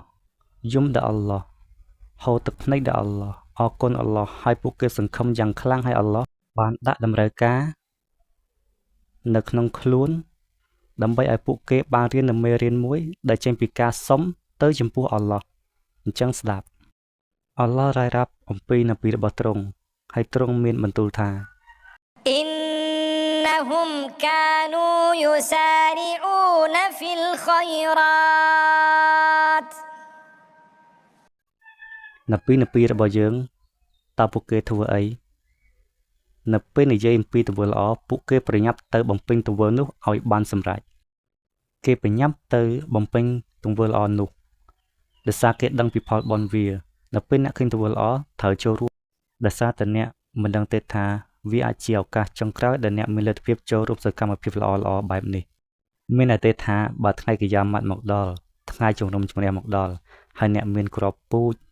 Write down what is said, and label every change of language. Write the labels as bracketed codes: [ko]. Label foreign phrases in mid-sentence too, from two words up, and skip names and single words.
[km] យំដល់អល់ឡោះហូរទឹកភ្នែកដល់អល់ឡោះអរគុណអល់ឡោះហើយពួកគេសង្ឃឹមយ៉ាងខ្លាំងឲ្យអល់ឡោះបានដាក់តម្រូវការនៅក្នុងខ្លួនដើម្បីឲ្យពួកគេបានរៀននូវមេរៀនមួយដែលចេញពីការសុំទៅចំពោះអល់ឡោះអញ្ចឹងស្ដាប់អល់ឡោះរាយរាប់អំពីនប៊ីរបស់ទ្រង់ហើយទ្រង់មានបន្ទូលថា [ar] إنهم كانوا يسارعون في الخيرات [km] នប៊ីរបស់យើងតើពួកគេធ្វើអីនៅពេលនិយាយអំពីទង្វើល្អពួកគេប្រញាប់ទៅបំពេញទង្វើនោះ ឲ្យបានសម្រេចគេប្រញាប់ទៅបំពេញទង្វើល្អនោះដោយសារគេដឹងពីផលបុណ្យវានៅពេលអ្នកឃើញទង្វើល្អត្រូវចូលរួមដោយសារតែអ្នកមិនដឹងទេថាវាអាចជាឱកាសចុងក្រោយដែលអ្នកមានលទ្ធភាពចូលរួមសកម្មភាពល្អៗបែបនេះមានន័យទេថាបើថ្ងៃកិយាម៉ាត់មកដល់ថ្ងៃជំនុំជម្រះមកដល់ហើយអ្នកមានគ្រាប់ពូជ